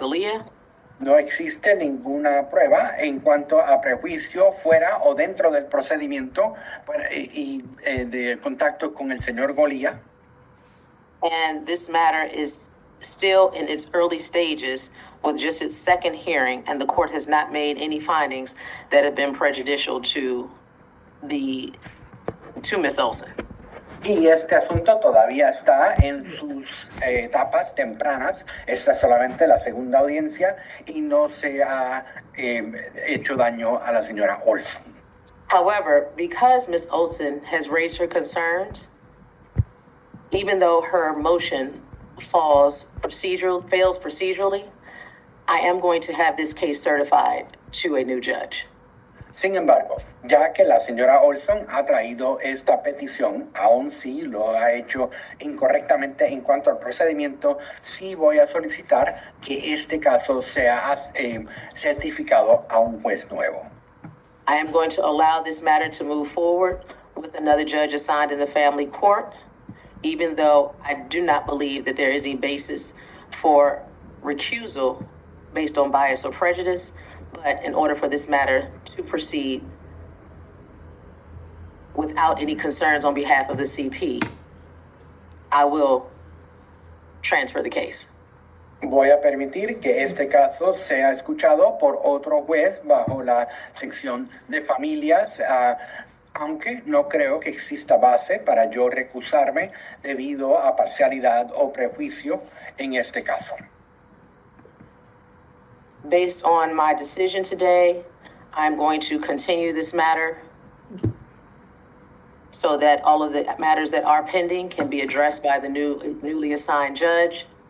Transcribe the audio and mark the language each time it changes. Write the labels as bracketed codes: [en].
[es] Galea. No existe ninguna prueba en cuanto a prejuicio fuera o dentro del procedimiento y de contacto con el señor Golía. [en] And this matter is still in its early stages with just its second hearing, and the court has not made any findings that have been prejudicial to Ms. Olson. [es] Y este asunto todavía está en sus etapas tempranas. Esta es solamente la segunda audiencia y no se ha hecho daño a la señora Olson. [en] However, because Ms. Olson has raised her concerns, even though her motion fails procedurally, I am going to have this case certified to a new judge. [es] Sin embargo, ya que la señora Olson ha traído esta petición, aun si lo ha hecho incorrectamente en cuanto al procedimiento, sí voy a solicitar que este caso sea certificado a un juez nuevo. [en] I am going to allow this matter to move forward with another judge assigned in the family court, even though I do not believe that there is a basis for recusal based on bias or prejudice. But in order for this matter to proceed without any concerns on behalf of the CP, I will transfer the case. [es] Voy a permitir que este caso sea escuchado por otro juez bajo la sección de familias, aunque no creo que exista base para yo recusarme debido a parcialidad o prejuicio en este caso. [en] Based on my decision today, I'm going to continue this matter so that all of the matters that are pending can be addressed by the newly assigned judge.